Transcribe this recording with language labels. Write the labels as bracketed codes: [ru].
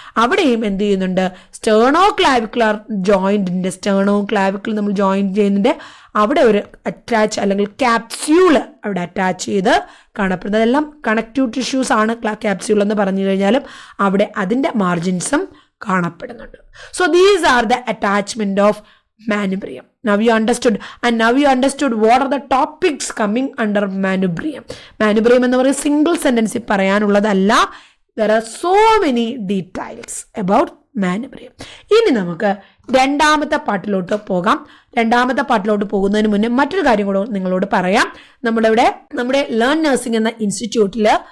[ml] അവിടെയും എന്ത് ചെയ്യുന്നുണ്ട്? സ്റ്റേർണോ ക്ലാവിക്കുലാർ ജോയിന്റിന്റെ, സ്റ്റേർണോ ക്ലാവിക്കുലർ നമ്മൾ ജോയിന്റ് ചെയ്യുന്നതിന്റെ അവിടെ ഒരു അറ്റാച്ച് അല്ലെങ്കിൽ ക്യാപ്സ്യൂള് അവിടെ അറ്റാച്ച് ചെയ്ത് കാണപ്പെടുന്നത്. അതെല്ലാം കണക്റ്റീവ് ടിഷ്യൂസ് ആണ് ക്യാപ്സ്യൂൾ എന്ന് പറഞ്ഞു കഴിഞ്ഞാലും അവിടെ അതിന്റെ മാർജിൻസും കാണപ്പെടുന്നുണ്ട്. [en] So these are the attachment of manubrium. Now you understood what are the topics coming under manubrium. [ml] Manubrium എന്ന് പറയുന്ന single സെന്റൻസിൽ പറയാനുള്ളതല്ല. [en] There are so many details about manubrium. [ml] ഇനി നമുക്ക് രണ്ടാമത്തെ പാർട്ടിലോട്ട് പോകാം. രണ്ടാമത്തെ പാർട്ടിലോട്ട് പോകുന്നതിന് മുന്നേ മറ്റൊരു കാര്യം കൂടെ നിങ്ങളോട് പറയാം. നമ്മുടെ ലേൺ നഴ്സിംഗ് എന്ന ഇൻസ്റ്റിറ്റ്യൂട്ടിൽ